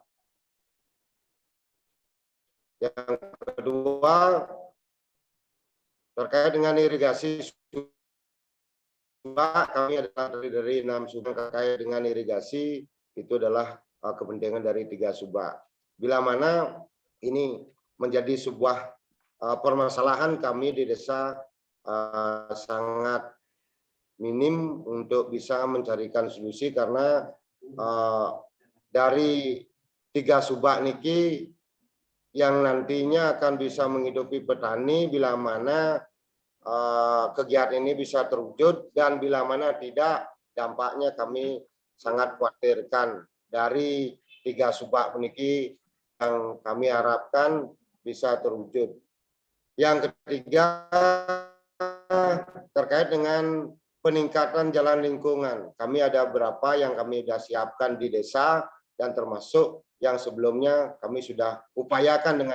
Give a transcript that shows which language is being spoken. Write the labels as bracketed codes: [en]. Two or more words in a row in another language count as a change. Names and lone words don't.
[id] Yang kedua terkait dengan irigasi subak, kami adalah dari 6 subak terkait dengan irigasi itu adalah kepentingan dari 3 subak. Bila mana ini menjadi sebuah permasalahan kami di desa sangat minim untuk bisa mencarikan solusi karena dari 3 subak niki yang nantinya akan bisa menghidupi petani bila mana kegiatan ini bisa terwujud dan bila mana tidak dampaknya kami sangat khawatirkan dari 3 subak puniki yang kami harapkan bisa terwujud. Yang ketiga terkait dengan peningkatan jalan lingkungan. Kami ada beberapa yang kami sudah siapkan di desa dan termasuk yang sebelumnya kami sudah upayakan dengan